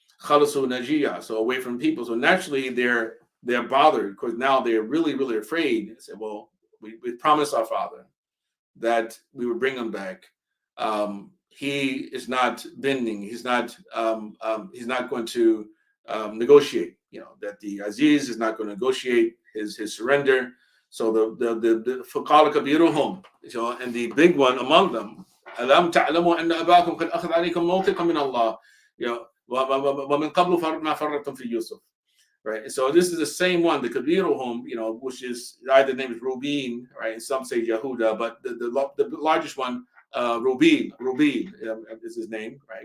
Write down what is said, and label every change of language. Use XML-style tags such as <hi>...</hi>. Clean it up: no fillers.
<ar>Khalasu najiya,</ar> <en>so away from people. So naturally, they're bothered because now they're really, really afraid. They say, well, we promised our father that we would bring him back. He is not bending. He's not going to negotiate. That the Aziz is not going to negotiate his surrender. So the</en> <ar>فقال كبيرهم,</ar> <en>and the big one among them,</en> <ar>ألم تعلموا أن أباكم قد أخذ عليكم موثقا من الله, ومن قبل ما فرطتم في يوسف.</ar> <en>Right, so this is the same one, the Kabiruhum, which is either name is Rubin, right? Some say Yehuda, but the largest one, Rubin is his name, right?</en>